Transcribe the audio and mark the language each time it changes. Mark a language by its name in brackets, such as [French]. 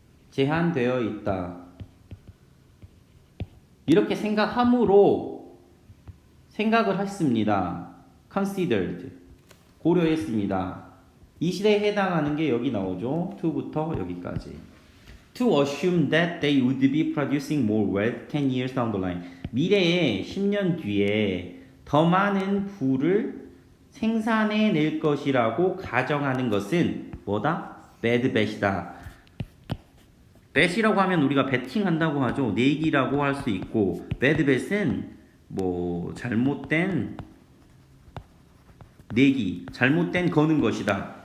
[Korean] 제한되어 있다. 이렇게 생각함으로 생각을 했습니다. considered. 고려했습니다. 이 시대에 해당하는 게 여기 나오죠. to부터 여기까지. [English] To assume that they would be producing more wealth 10 years down the line. [Korean] 미래에 10년 뒤에 더 많은 부를 생산해 낼 것이라고 가정하는 것은 뭐다? bad bet이다. bet이라고 하면 우리가 베팅한다고 하죠. 내기라고 할 수 있고 bad bet은 잘못된 내기, 잘못된 거는 것이다.